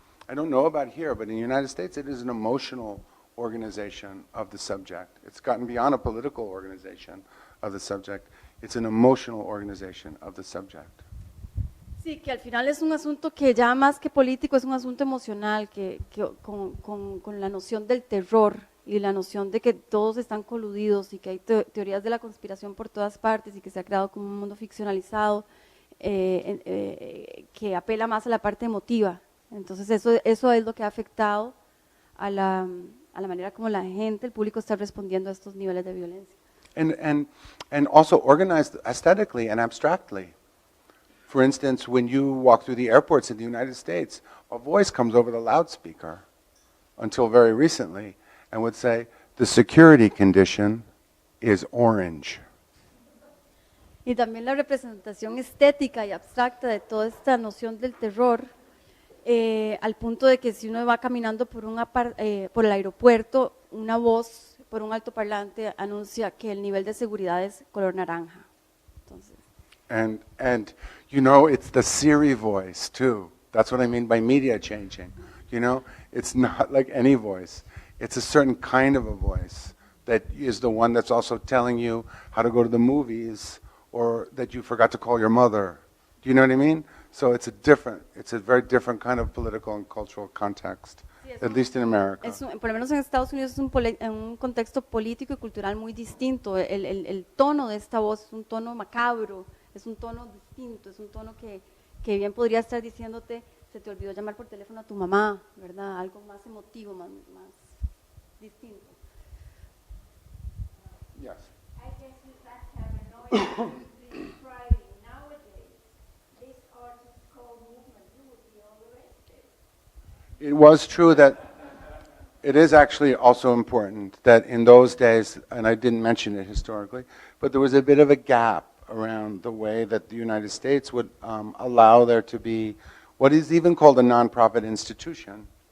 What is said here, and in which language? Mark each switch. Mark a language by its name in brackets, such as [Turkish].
[English] I don't know about here, but in the United States it is an emotional organization of the subject. It's gotten beyond a political organization of the subject. It's an emotional organization of the subject. [Spanish] Sí, que al final es un asunto que ya más que político es un asunto emocional, con la noción del terror y la noción de que todos están coludidos y que hay teorías de la conspiración por todas partes y que se ha creado como un mundo ficcionalizado que apela más a la parte emotiva. Entonces eso es lo que ha afectado a la manera como la gente, el público está respondiendo a estos niveles de violencia. [English] And also organized aesthetically and abstractly. For instance, when you walk through the airports in the United States, a voice comes over the loudspeaker until very recently and would say, the security condition is orange. [Spanish] Y también la representación estética y abstracta de toda esta noción del terror, al punto de que si uno va caminando por el aeropuerto, una voz por un altoparlante anuncia que el nivel de seguridad es color naranja. Entonces, [English] And you know, it's the Siri voice too. That's what I mean by media changing. You know, it's not like any voice. It's a certain kind of a voice that is the one that's also telling you how to go to the movies or that you forgot to call your mother. Do you know what I mean? So it's a very different kind of political and cultural context, at least in America. [Spanish] Por lo menos en Estados Unidos es un contexto político y cultural muy distinto. El tono de esta voz es un tono macabro, es un tono distinto, es un tono que bien podría estar diciéndote, se te olvidó llamar por teléfono a tu mamá, ¿verdad? Algo más emotivo, más distinto. [English] Yes. I guess that's how annoying this Friday. Nowadays, this artist called movement, you would be all arrested. It was true that it is actually also important that in those days, and I didn't mention it historically, but there was a bit of a gap around the way that the United States would allow there to be what is even called a nonprofit institution.